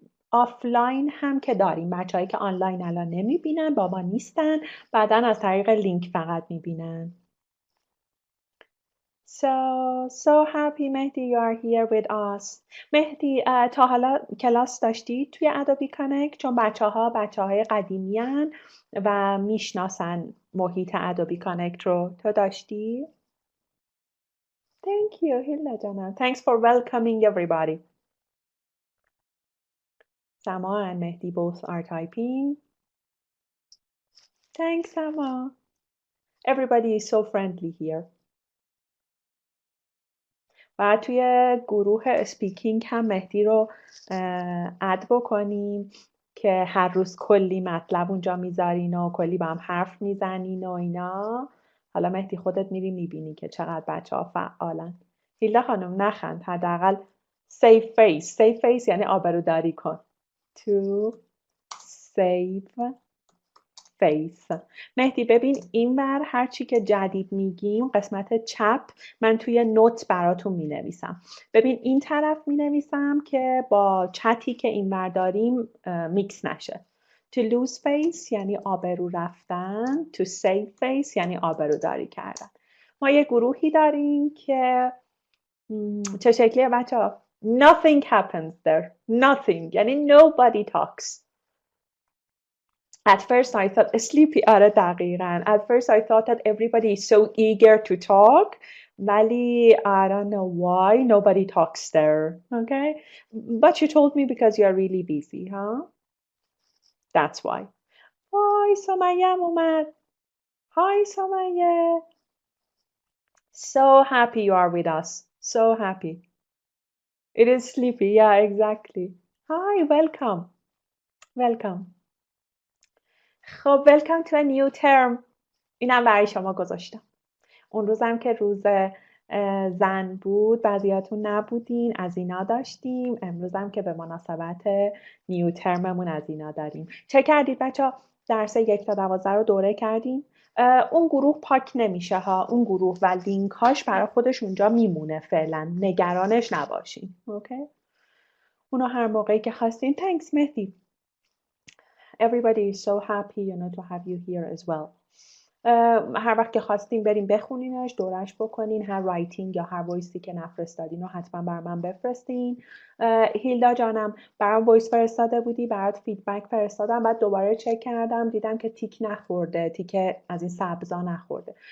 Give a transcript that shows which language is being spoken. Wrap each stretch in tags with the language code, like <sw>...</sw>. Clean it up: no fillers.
<fa>آفلاین هم که داریم، بچه‌هایی که آنلاین الان نمیبینن، با ما نیستن، بعدا از طریق لینک فقط میبینن.</fa> <en>So happy Mehdi you are here with us.</en> <fa>مهدی تا حالا کلاس داشتی توی ادوبی کانکت؟ چون بچه‌های قدیمی هن و میشناسن محیط ادوبی کانکت رو. تو داشتی؟</fa> <en>Thank you</en> <fa>هیلا جانم.</fa> <en>Thanks for welcoming everybody. Sama and Mehdi both are typing. Thanks Sama. Everybody is so friendly here.</en> <fa>و توی گروه اسپیکینگ هم مهدی رو اد بکنیم که هر روز کلی مطلب اونجا میذارین و کلی با هم حرف میزنین و اینا. حالا مهدی خودت میری میبینی که چقدر بچه ها فعالن. هیلا خانم نخند، حداقل</fa> <en>save face</en> <fa>یعنی آبروداری کن.</fa> <en>To save face.</en> <fa>مهدی ببین اینور هر چی که جدید میگیم قسمت چپ من توی نوت براتون مینویسم. ببین این طرف مینویسم که با چتی که اینور داریم میکس نشه.</fa> <en>To lose face</en> <fa>یعنی آبرو رفتن.</fa> <en>To save face</en> <fa>یعنی آبرو داری کردن. ما یه گروهی داریم که چه شکلیه بچه ها؟</fa> <en>Nothing happens there. Nothing یعنی nobody talks. At first I thought sleepy</en> <fa>آره دقیقاً.</fa> <en>At first I thought that everybody is so eager to talk ولی I don't know why nobody talks there. Okay? But you told me because you are really busy, huh? That's why. Hi Somayeh اومد. Hi Somayeh. So happy you are with us. So happy. It is sleepy. Yeah, exactly. Hi, welcome. Welcome. خب welcome to a new term.</en> <fa>اینم برای شما گذاشتم. اون روزم که روز زن بود بعضیاتون نبودین، از اینا داشتیم. امروزم که به مناسبت نیو ترممون از اینا داریم. چه کردید بچه ها؟ درس 1 تا 12 رو دوره کردیم. اون گروه پاک نمیشه ها، اون گروه و لینکاش برای خودش اونجا میمونه فعلا، نگرانش نباشین. اوکی؟ اونو هر موقعی که خواستین.</fa> <en>Thanks Mehdi. Everybody is so happy to have you here as well.</en> <fa>هر وقت که خواستین بریم بخونینش، دورش بکنین، هر رایتینگ یا هر وایسی که نفرستادین رو حتما بر من بفرستین. هیلدا جانم برام وایس فرستاده بودی، برات فیدبک فرستادم، بعد دوباره چک کردم دیدم که تیک نخورده، تیک از این سبزا نخورده.</fa>